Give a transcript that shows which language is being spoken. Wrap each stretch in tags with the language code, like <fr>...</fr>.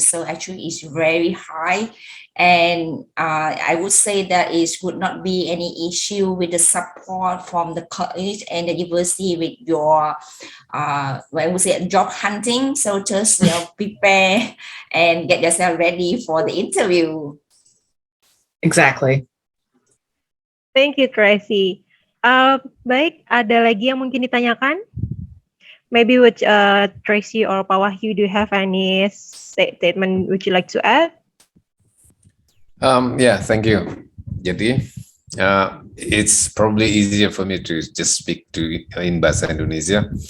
<en>So actually it's very high. And I would say that it would not be any issue with the support from the college and the university with your, I would say, job hunting. So just prepare and get yourself ready for the interview. Exactly. Thank you, Tracy.</en> <id>Baik, ada lagi yang mungkin ditanyakan?</id> <en>Maybe with Tracy or Pak Wahyu, do you have any statement would you like to add? Yeah, thank you. Jadi, it's probably easier for me to just speak in bahasa Indonesia.</en>